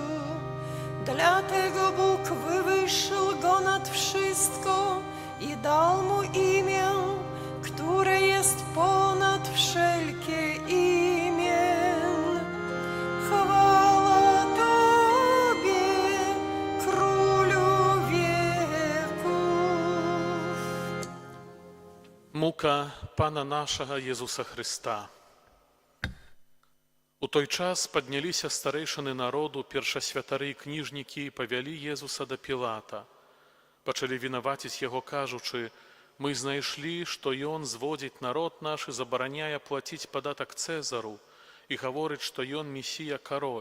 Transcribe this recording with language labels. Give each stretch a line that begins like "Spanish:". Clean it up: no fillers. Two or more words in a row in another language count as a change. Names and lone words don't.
Polish: Dlatego Bóg wywyższył Go nad wszystko i dał Mu imię, które jest ponad wszelkie imię. Chwała Tobie, Królu wieków.
Belarusian: Мука Пана нашага Езуса Христа. У той час падняліся старэйшыны народу, першасвятары і кніжнікі, і павялі Езуса да Пілата. Пачалі вінаваціць яго, кажучы: «Мы знайшлі, што ён зводзіць народ наш і забараняе плаціць падатак Цэзару, і гаворыць, што ён Месія кароль».